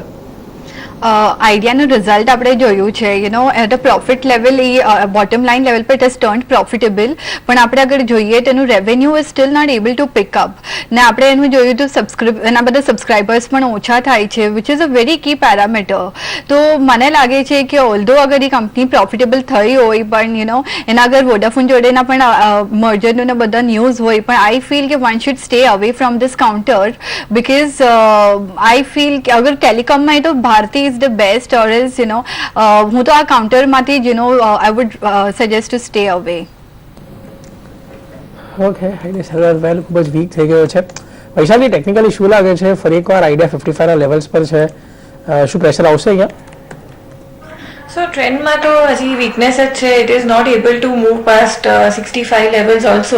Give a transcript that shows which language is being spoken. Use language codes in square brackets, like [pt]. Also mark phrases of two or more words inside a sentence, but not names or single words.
[gu] આઈડિયાનું રિઝલ્ટ આપણે જોયું છે, [en] at a profit level [gu] એ [en] bottom line level [gu] પર [en] it is turned profitable, [gu] પણ આપણે અગર જોઈએ તેનું રેવન્યુ [en] is still not able to pick up, [gu] ને આપણે એનું જોયું તો એના બધા સબસ્ક્રાઇબર્સ પણ ઓછા થાય છે, [en] which is a very key parameter. [gu] તો મને લાગે છે કે ઓલ્ધો અગર એ કંપની પ્રોફિટેબલ થઈ હોય, પણ એના અગર વોડાફોન જોડેના પણ મર્જરનું બધા ન્યૂઝ હોય, પણ [en] I feel [gu] કે [en] one should stay away from this counter, because I feel [gu] કે અગર ટેલિકોમમાં તો ભારતી [en] is the best, or else [gu] હું તો આ કાઉન્ટરમાંથી [en] I would suggest to stay away. [gu] ઓકે, આઈડિયા વેલ ખૂબ જ વીક થઈ ગયો છે. વૈશાલી, ટેકનિકલી શું લાગે છે? ફરી એકવાર આઈડિયા 55 ના લેવલ્સ પર છે, શું પ્રેશર આવશે અહીંયા? સો ટ્રેન્ડમાં તો હજી વીકનેસ જ છે. [en] It is not able to move past 65 levels also.